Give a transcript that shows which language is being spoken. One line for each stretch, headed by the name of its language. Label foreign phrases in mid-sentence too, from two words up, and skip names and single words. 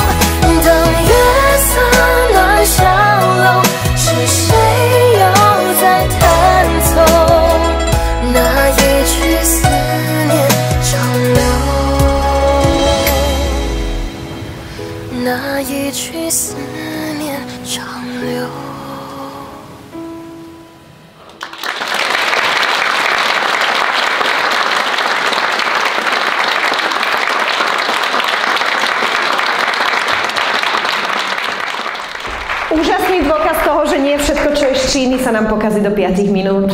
Chinese: 当月色暖小楼，是谁又在弹奏那一曲思念长流，那一曲思念长流。
Slovak: Úžasný dôkaz toho, že nie všetko, čo je z Číny, sa nám pokazí do 5 minút.